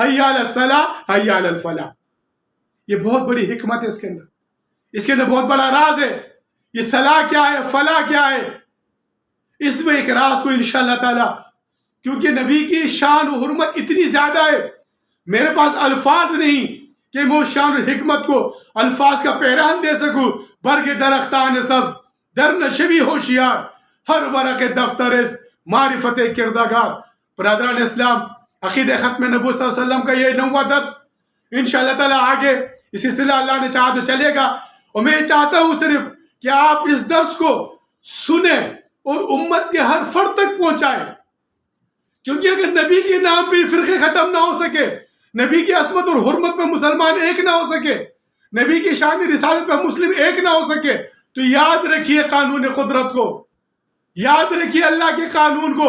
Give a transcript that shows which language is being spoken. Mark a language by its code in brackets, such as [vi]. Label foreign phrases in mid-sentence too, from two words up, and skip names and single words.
[ar] حی علی الصلاۃ، حی علی الفلاح. [ur] یہ بہت بڑی حکمت ہے اس کے اندر، اس کے اندر بہت بڑا راز ہے. یہ صلاح کیا ہے، فلاح کیا ہے، اس میں ایک راز کو [ar] انشاءاللہ تعالی، [ur] کیونکہ نبی کی شان و حرمت اتنی زیادہ ہے، میرے پاس الفاظ نہیں کہ میں اس شان و حکمت کو الفاظ کا پیران دے سکوں. [fa] برگ درختان سبز، در نشوی ہوشیار، ہر ورق دفتر است معرفت کردگار. [ur] برادران اسلام، عقیدہ ختم نبوت [ar] صلی اللہ علیہ وسلم [ur] کا یہ 9واں درس [ar] انشاءاللہ تعالی [ur] آگے اس سلسلہ اللہ نے چاہا تو چلے گا. اور میں چاہتا ہوں صرف کہ آپ اس درس کو سنیں اور امت کے ہر فرد تک پہنچائیں. کیونکہ اگر نبی کے نام پہ فرقے ختم نہ ہو سکے، نبی کی عصمت اور حرمت پہ مسلمان ایک نہ ہو سکے، نبی کی شان رسالت پہ مسلم ایک نہ ہو سکے، تو یاد رکھیے قانون قدرت کو، یاد رکھیے اللہ کے قانون کو.